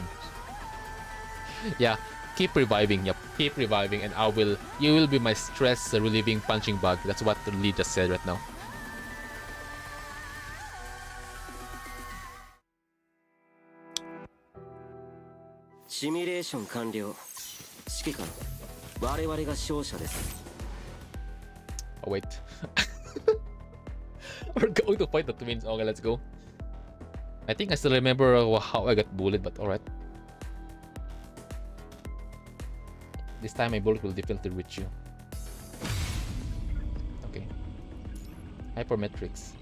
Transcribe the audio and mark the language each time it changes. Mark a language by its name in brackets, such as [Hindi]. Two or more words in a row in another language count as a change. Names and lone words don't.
[English] Yeah, keep reviving, keep reviving, and you will be my stress relieving punching bag. That's what Lee just said right now. [Japanese] Simulation 完了。指揮官、我々が勝者です。 [English] Oh wait. We're going to fight the twins. Okay, let's go. I think I still remember how I got bullied, but alright. This time my bullet will definitely reach you. Okay. Hypermetrics.